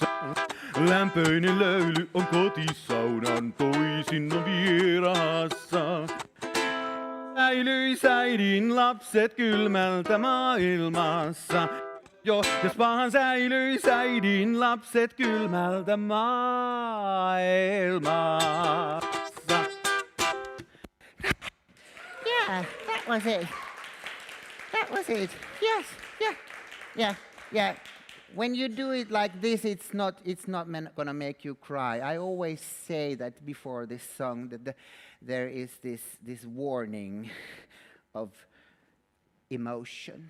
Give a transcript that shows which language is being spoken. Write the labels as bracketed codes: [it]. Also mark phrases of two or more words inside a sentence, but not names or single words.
[fi] Lämpöinen löyly on kotisaunan, toisin on vierassa. Säilyis äidin lapset kylmältä maailmassa. Jos vaan säilyis äidin lapset kylmältä maailmassa. [en] Yeah, that was it. That was it. Yes, yeah. When you do it like this, it's not gonna make you cry. I always say that before this song, that there is this warning of emotions.